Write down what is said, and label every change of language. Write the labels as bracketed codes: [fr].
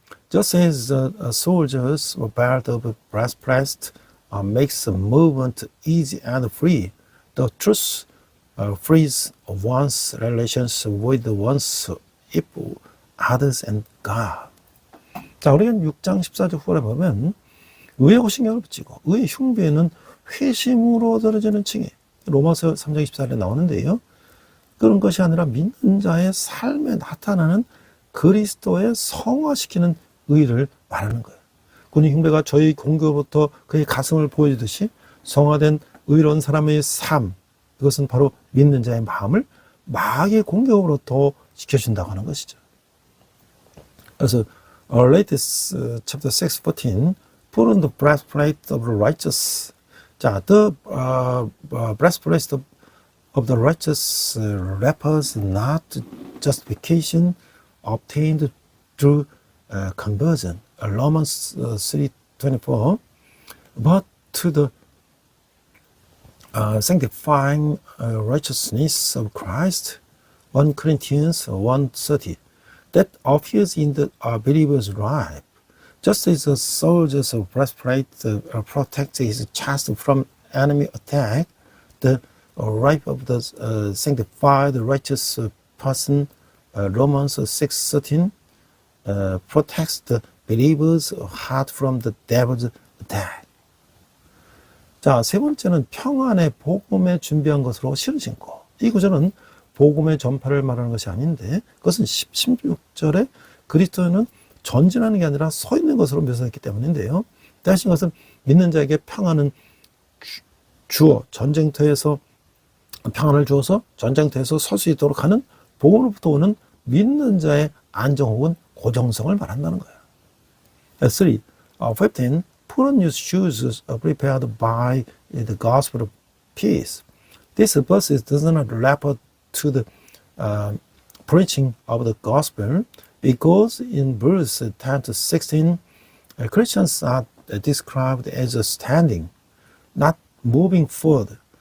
[en] Just as a soldier's belt of breastplate makes the movement easy and free, the truth frees one's relations with one's people, others, and God. [ko] 자, 우리가 6장 14절 후반에 보면 의의 호신경을 붙이고 의의 흉배에는 회심으로 얻어지는 칭의, 로마서 3장 24절에 나오는데요. 그런 것이 아니라 믿는 자의 삶에 나타나는 그리스도의 성화시키는 의를 말하는 거예요. 군인 흉배가 저희 공격으로부터 그의 가슴을 보여주듯이 성화된 의로운 사람의 삶, 그것은 바로 믿는 자의 마음을 마귀의 공격으로부터 지켜준다고 하는 것이죠. 그래서 [en] latest chapter 6:14, put on the breastplate of the righteous. 자, the breastplate of the righteous refers not to justification obtained through conversion, Romans 3:24, but to the sanctifying righteousness of Christ, 1 Corinthians 1:30, that appears in the believer's life. Just as a soldier's breastplate protects his chest from enemy attack, the right of the sanctified righteous person, Romans 6:13, protects the believer's heart from the devil's attack. [ko] 자, 세 번째는 평안의 복음에 준비한 것으로 실을 신고. 이 구절은 복음의 전파를 말하는 것이 아닌데, 그것은 16절에 그리스도는 전진하는 게 아니라 서 있는 것으로 묘사했기 때문인데요. 대신 것은 믿는 자에게 평안은 전쟁터에서 평안을 주어서 전쟁터에서 설 수 있도록 하는 복음으로부터 오는 믿는 자의 안정 혹은 고정성을 말한다는 거예요. 3. 15. [en] Put on your shoes prepared by the gospel of peace. This verse does not refer to the preaching of the gospel, because in verse 10 to 16, Christians are described as standing, not moving forward.